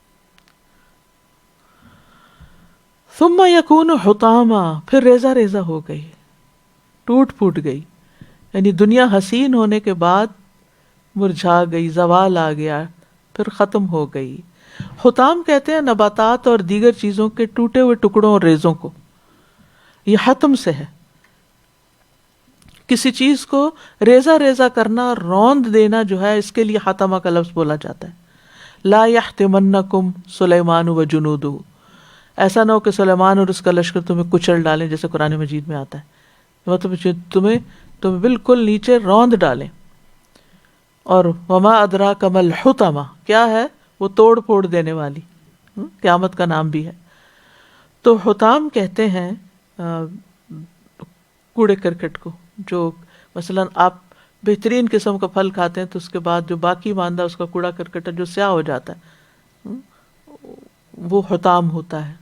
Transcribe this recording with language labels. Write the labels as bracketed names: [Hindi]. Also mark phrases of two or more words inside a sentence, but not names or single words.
[Arabic] ثم یکون حطاما، [Urdu] پھر ریزہ ریزہ ہو گئی، ٹوٹ پھوٹ گئی، یعنی دنیا حسین ہونے کے بعد مرجھا گئی، زوال آ گیا، پھر ختم ہو گئی. حطام کہتے ہیں نباتات اور دیگر چیزوں کے ٹوٹے ہوئے ٹکڑوں اور ریزوں کو. یہ حتم سے ہے، کسی چیز کو ریزہ ریزہ کرنا، روند دینا جو ہے، اس کے لیے حتمہ کا لفظ بولا جاتا ہے. [Arabic] لا یحتمنکم سلیمان و جنودہ، [Urdu] ایسا نہ ہو کہ سلیمان اور اس کا لشکر تمہیں کچل ڈالیں، جیسے قرآن مجید میں آتا ہے، مطلب تمہیں بالکل نیچے روند ڈالیں. اور [Arabic] وما ادراک ما الحطمہ، [Urdu] کیا ہے وہ؟ توڑ پھوڑ دینے والی، قیامت کا نام بھی ہے. تو حطام کہتے ہیں کوڑے کرکٹ کو، جو مثلا آپ بہترین قسم کا پھل کھاتے ہیں تو اس کے بعد جو باقی ماندہ اس کا کوڑا کرکٹ ہے جو سیاہ ہو جاتا ہے، وہ حطام ہوتا ہے.